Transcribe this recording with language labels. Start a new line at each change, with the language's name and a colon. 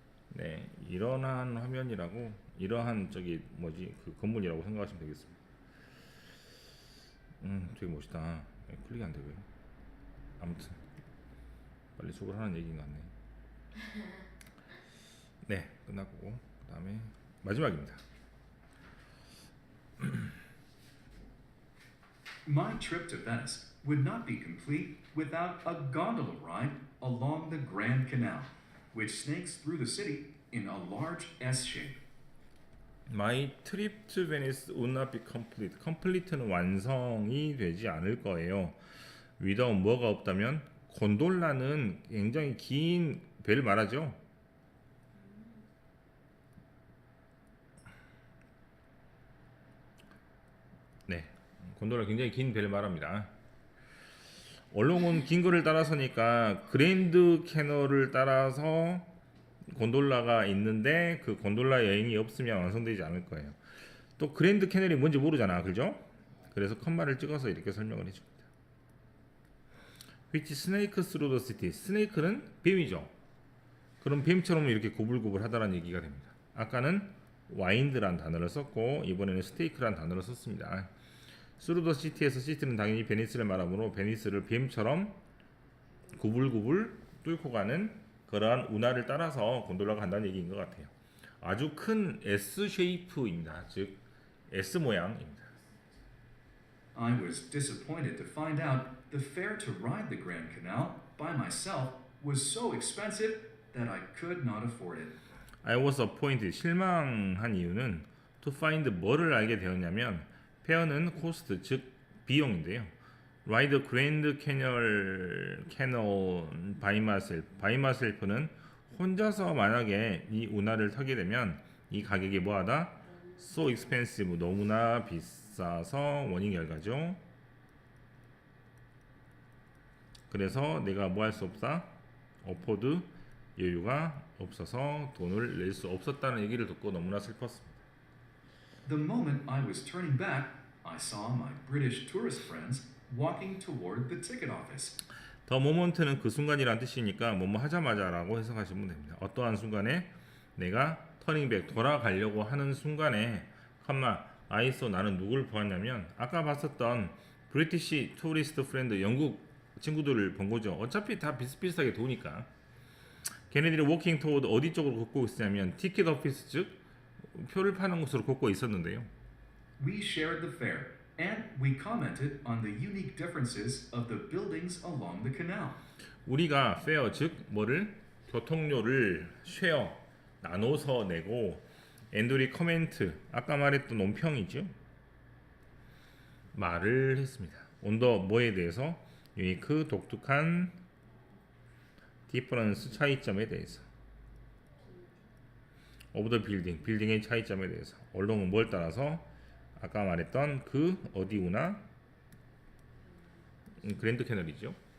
Korean: 네, 이러한 화면이라고 이러한 저기 뭐지 그 건물이라고 생각하시면 되겠습니다. 되게 멋있다. 클릭이 안 돼 왜? 아무튼 빨리 수업을 하는 얘기인 것 같네. 네, 끝났고 그다음에 마지막입니다.
English: My trip to Venice would not be complete without a gondola ride along the Grand Canal, which snakes through the city in a large S shape. My trip to Venice would not be complete.
Korean: complete는 완성이 되지 않을 거예요. without 뭐가 없다면 곤돌라는 굉장히 긴 배를 말하죠. 네, 곤돌라 굉장히 긴 배를 말합니다. 얼롱은 긴 거를 따라서니까 그랜드 캐널을 따라서 곤돌라가 있는데 그 곤돌라 여행이 없으면 완성되지 않을 거예요. 또 그랜드 캐널이 뭔지 모르잖아, 그죠? 그래서 컴마를 찍어서 이렇게 설명을 해줍니다.
English: Which snake through the city?
Korean: 스네이크는 뱀이죠. 그럼 뱀처럼 이렇게 고불고불하다는 얘기가 됩니다. 아까는 와인드란 단어를 썼고 이번에는 스테이크란 단어를 썼습니다.
English: through the city
Korean: 에서 city는 당연히 베니스를 말하므로 베니스를 뱀처럼 구불구불 뚫고 가는 그러한 운하를 따라서 곤돌라가 간다는 얘기인 것 같아요. 아주 큰 S 쉐이프입니다. 즉 S 모양입니다.
English: I was disappointed to find out the fare to ride the Grand Canal by myself was so expensive that I could not afford it. I was appointed
Korean: 실망한 이유는
English: to find
Korean: 뭐를 알게 되었냐면 페어는 코스트 즉 비용인데요.
English: Ride Grand Canyon by myself. by myself
Korean: 는 혼자서 만약에 이 운하를 타게 되면 이 가격이 뭐하다?
English: So expensive.
Korean: 너무나 비싸서 원인 결과죠. 그래서 내가 뭐 할 수 없다? afford 여유가 없어서 돈을 낼 수 없었다는 얘기를 듣고 너무나 슬펐습니다.
English: The moment I was turning back, I saw my British tourist friends walking toward the ticket office.
Korean: 더 모먼트는 그 순간이란 뜻이니까 뭐뭐 하자마자라고 해석하시면 됩니다. 어떠한 순간에 내가 터닝백 돌아가려고 하는 순간에 아이소 나는 누굴 보았냐면 아까 봤었던 브리티시 투리스트 프렌드 영국 친구들을 본 거죠. 어차피 다 비슷비슷하게 도니까. 걔네들이 워킹 토워드 어디 쪽으로 걷고 있었냐면 티켓 오피스 즉 표를 파는 곳으로 걷고 있었는데요.
English: We shared the fare and we commented on the unique differences of the buildings along the canal.
Korean: 우리가 페어 즉 뭐를 교통료를 쉐어 나눠서 내고 앤드리 커멘트 아까 말했던 논평이죠. 말을 했습니다. 온더 뭐에 대해서 유니크 독특한 디퍼런스 차이점에 대해서 오브 더 빌딩의 차이점에 대해서 얼렁은 뭘 따라서 아까 말했던 그 어디 운하 그랜드 캐널이죠.